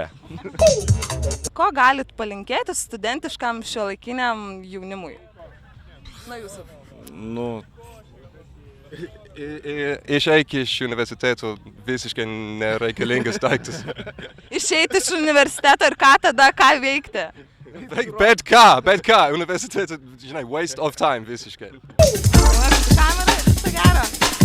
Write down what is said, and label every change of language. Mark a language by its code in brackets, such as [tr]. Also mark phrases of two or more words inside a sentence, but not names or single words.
[lt] Ko galit palinkėti studentiškam šiuolaikiniam jaunimui? Na jūsų. Išeik iš universiteto visiškai nereikalingas daiktas. Išeiti iš universiteto ir ką tada, ką veikti? Bet ką, universiteto, [en] waste of time visiškai. [lt] Kamera ir viso gero.